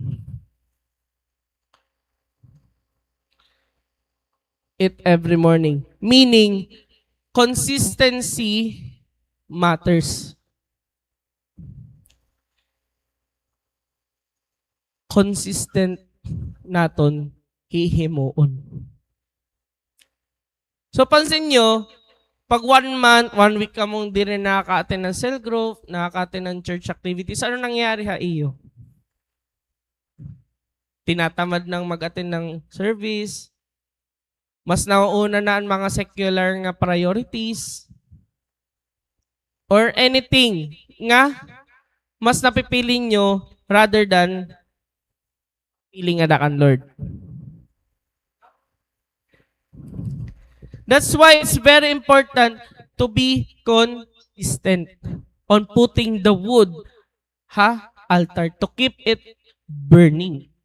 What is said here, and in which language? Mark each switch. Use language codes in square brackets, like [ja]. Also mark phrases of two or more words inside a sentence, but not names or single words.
[en] Every morning. Meaning, consistency matters. [war] Consistent naton hihimuon. [tl] So, pansin nyo, pag 1 month, 1 week ka mong di rin nakaka-attend ng [en] cell group, [tl] nakaka-attend ng [en] church activities, [tl] ano nangyari iyo? Tinatamad ng mag-attend ng service, mas nauuna na ang mga secular nga priorities, [en] or anything [tl] nga mas napipiling nyo [en] rather than [tl] piling [war] nga dakan Lord. [en] That's why it's very important to be consistent on putting the wood altar to keep it burning.